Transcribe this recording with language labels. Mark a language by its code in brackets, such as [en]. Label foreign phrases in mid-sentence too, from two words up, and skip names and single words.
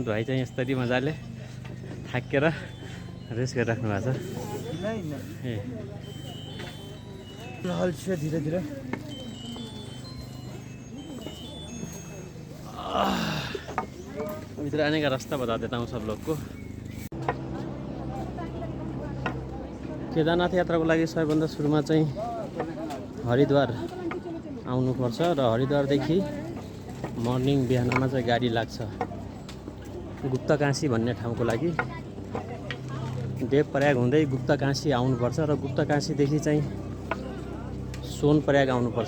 [ne] भाइ चाहिँ यस्तरी मजाले थाकेर रेस्ट गरिराख्नु भएको छ। [hi] ए धीरे धीरे इधर आने का रास्ता बता देता हूँ सब लोग को। [ne] केदारनाथ यात्राको लागि सबैभन्दा सुरुमा चाहिँ हरिद्वार आउनुपर्छ र हरिद्वारदेखि मर्निङ बिहानमा चाहिँ गाडी लाग्छ गुप्तकाशी भन्ने ठाउँको लागि। देवप्रयाग हुँदै गुप्तकाशी आउनुपर्छ र गुप्तकाशीदेखि चाहिँ सोनप्रयाग आउनुपर्छ।